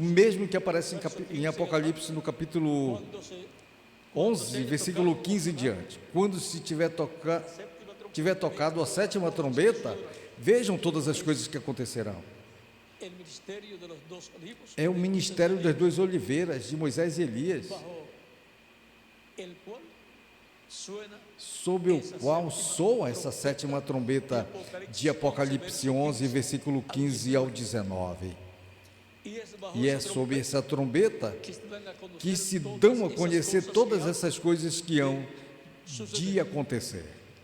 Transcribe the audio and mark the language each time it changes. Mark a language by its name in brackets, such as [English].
[Portuguese] mesmo que aparece em Apocalipse, no capítulo [Spanish] cuando se [Portuguese] 11, versículo 15 em diante. Quando se tiver tocado a sétima trombeta, vejam todas as coisas que acontecerão. [Spanish] el ministerio de los dos olivos, [Portuguese] É o ministério das duas oliveiras, de Moisés e Elias, [Spanish] bajo el cual suena [Portuguese] sob o qual soa essa sétima trombeta de Apocalipse 11, versículo 15 ao 19. E é sob essa trombeta que se dão a conhecer todas essas coisas que hão de acontecer.